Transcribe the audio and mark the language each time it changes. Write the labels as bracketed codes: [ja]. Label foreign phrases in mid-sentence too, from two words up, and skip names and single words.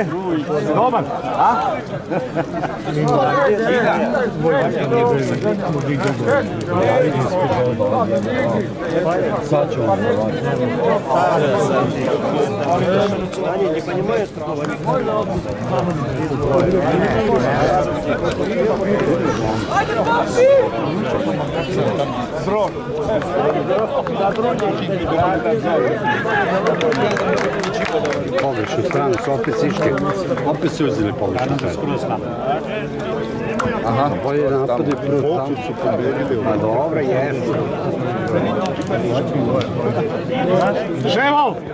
[sr] Dobar, a? Sad ću [ru] не понимаешь, Срок. [sr] pogrešnu stranu su opet siške. Opet su uzeli pogrešnu stranu. Aha, bolje da napade prvo tam su pobedili. Pa dobro, jesu. Ševal!